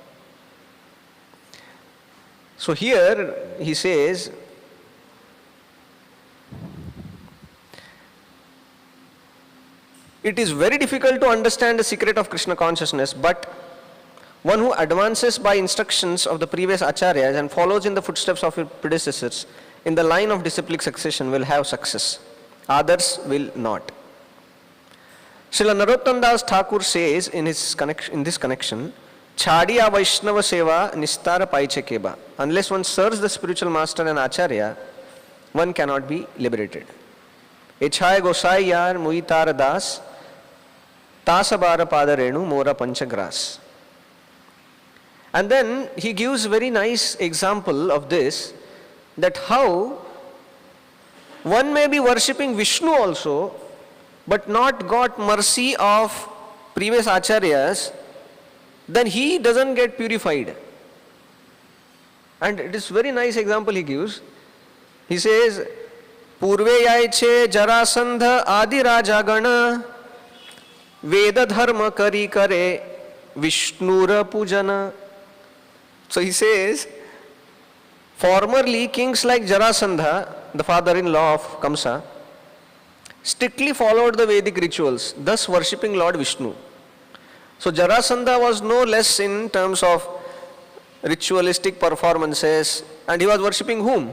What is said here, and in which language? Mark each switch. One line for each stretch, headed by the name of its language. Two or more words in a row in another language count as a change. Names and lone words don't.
English: So here he says, it is very difficult to understand the secret of Krishna consciousness, but one who advances by instructions of the previous acharyas and follows in the footsteps of his predecessors in the line of disciplic succession will have success. Others will not. Srila Narottam Das Thakur says in this connection,
Bangla: ছাড়িয়া বৈষ্ণব সেবা নিস্তার পাইছে কেবা.
English: Unless one serves the spiritual master and acharya, one cannot be liberated.
Bangla: এছয় গোসাঞি যার মুই তার দাস তাসবার পদরেণু মোর পঞ্চগ্রাস.
English: And then he gives very nice example of this, that how one may be worshipping Vishnu also, but not got mercy of previous acharyas, then he doesn't get purified. And it is very nice example he gives. He says,
Bangla: পূর্বে যৈছে জরাসন্ধ আদি রাজগণ বেদ ধর্ম করি করে বিষ্ণুর পূজন.
English: So he says, formerly kings like Jarasandha, the father-in-law of Kamsa, strictly followed the Vedic rituals, thus worshipping Lord Vishnu. So Jarasandha was no less in terms of ritualistic performances, and he was worshipping whom?